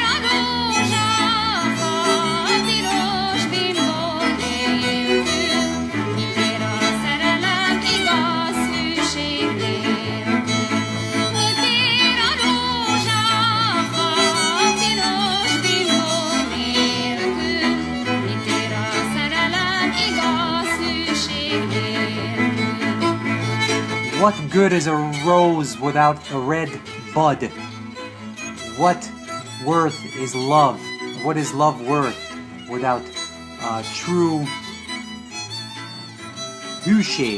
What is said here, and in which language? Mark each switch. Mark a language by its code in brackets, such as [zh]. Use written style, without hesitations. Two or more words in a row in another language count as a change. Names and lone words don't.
[hu] a rózsafa, tilos bimbó nélkül, mit ér a szerelem igaz hűség nélkül, mit ér a rózsafa, tilos bimbó nélkül, mit ér a szerelem igaz hűség nélkül. [en] What good is a rose without a red bud? What worth is love? What is love worth without true hűség?